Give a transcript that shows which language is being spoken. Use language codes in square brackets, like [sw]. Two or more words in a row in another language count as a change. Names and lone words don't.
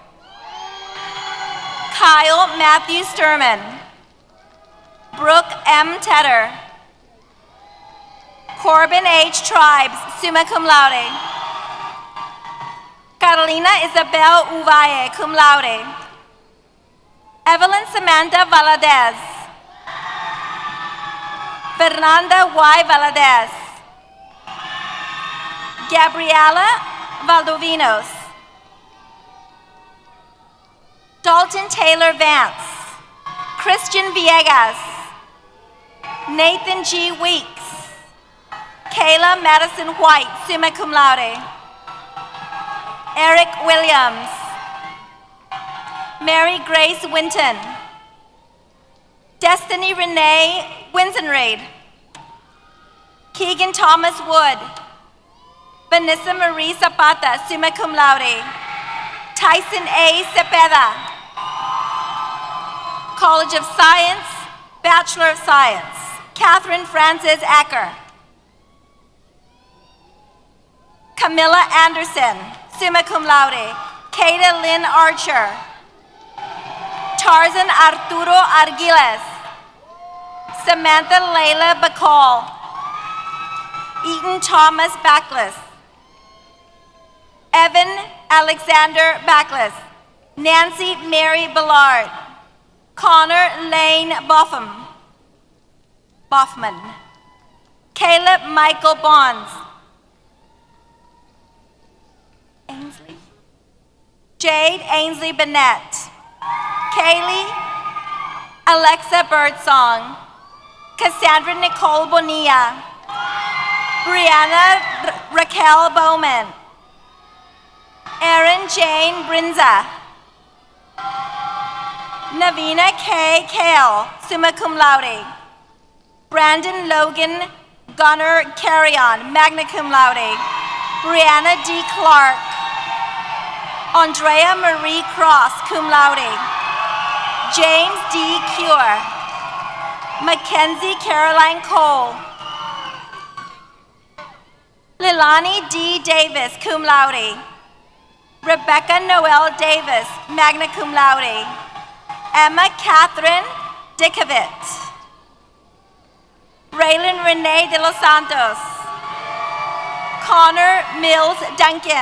[en] Kyle Matthew Sturman. Brooke M. Tedder. Corbin H. Tribes, [la] summa cum laude. [en] Carolina Isabel Uvalle, [la] cum laude. [en] Evelyn Samantha Valadez. Fernanda Y. Valadez. Gabriela Valdovinos. Dalton Taylor Vance. Christian Villegas. Nathan G. Weeks. Kayla Madison White, [la] summa cum laude. [en] Eric Williams. Mary Grace Winton. Destiny Renee Winsenreid. Keegan Thomas Wood. Vanessa Marie Zapata, [la] summa cum laude. [en] Tyson A. Cepeda. College of Science, Bachelor of Science. Catherine Frances Acker. Camilla Anderson, [la] summa cum laude. [en] Kata Lynn Archer. Tarzan Arturo Arguiles. Samantha Layla Bacall. Eaton Thomas Backless. Evan Alexander Backless. Nancy Mary Ballard. Connor Lane Boffman. Caleb Michael Bonds. Ainsley. Jade Ainsley Bennett. Kaylee Alexa Birdsong. Cassandra Nicole Bonilla. Brianna Raquel Bowman. Erin Jane Brinza. Navina K. Kale, [la] summa cum laude. [en] Brandon Logan Gunner Carrion, [la] magna cum laude. [en] Brianna D. Clark. Andrea Marie Cross, [la] cum laude. [en] James D. Cure. Mackenzie Caroline Cole. Lilani D. Davis, [la] cum laude. [en] Rebecca Noel Davis, [la] magna cum laude. [en] Emma Catherine Dickovic. Raylan Renee de los Santos. Connor Mills Duncan.